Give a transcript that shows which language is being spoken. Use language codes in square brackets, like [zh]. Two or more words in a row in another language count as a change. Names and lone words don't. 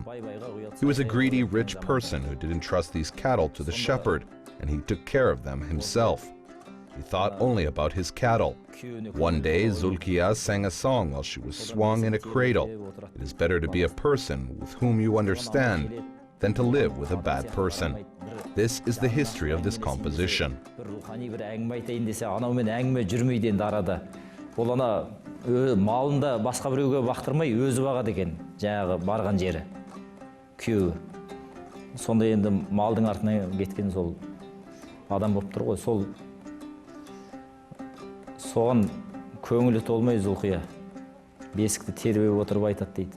[en] He was a greedy, rich person who didn't trust these cattle to the shepherd, and he took care of them himself. He thought only about his cattle. One day, Zulkiya sang a song while she was swung in a cradle. It is better to be a person with whom you understand than to live with a bad person. This is the history of this composition. [kk] Малында басқа біреуге бақтырмай өзі бағады екен, жаңағы барған жері күйеуі. Сонда енді малдың артына кеткен сол адам болып тұр ғой, соған көңілі толмай Zulkiya бесікті тербеп отырып айтады дейді.